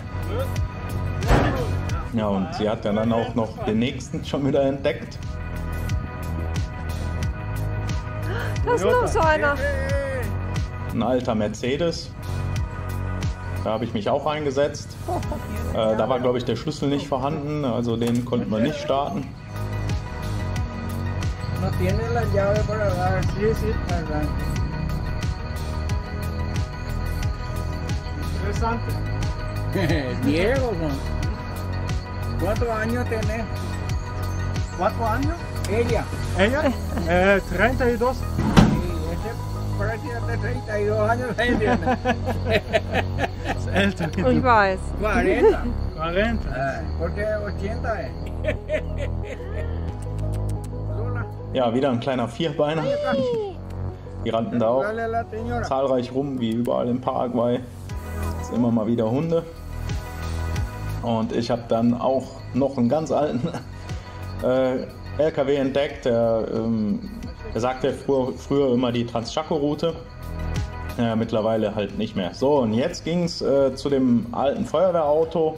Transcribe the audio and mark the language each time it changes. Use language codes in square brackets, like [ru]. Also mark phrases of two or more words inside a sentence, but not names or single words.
[de] Ja, und sie hat ja dann auch noch den nächsten schon wieder entdeckt. Da ist noch so einer. Ein alter Mercedes. Da habe ich mich auch eingesetzt. Da war, glaube ich, der Schlüssel nicht vorhanden, also den konnten wir nicht starten. [es] Diego, ¿cuántos años tenés? ¿4 años? Ella. Ella? 32. Ese prácticamente 32 años tiene. [de] Ist älter wie Ich du. weiß. 40. 40. [es] Porque 80 es. Lola. [de] Ja, wieder ein kleiner Vierbeiner. Die rannten da auch [es] Dale a la señora. [de] zahlreich rum, wie überall in Paraguay. Ist immer mal wieder Hunde. Und ich habe dann auch noch einen ganz alten LKW entdeckt. Der sagte früher immer die Transchaco-Route. Mittlerweile halt nicht mehr. So, und jetzt ging es zu dem alten Feuerwehrauto.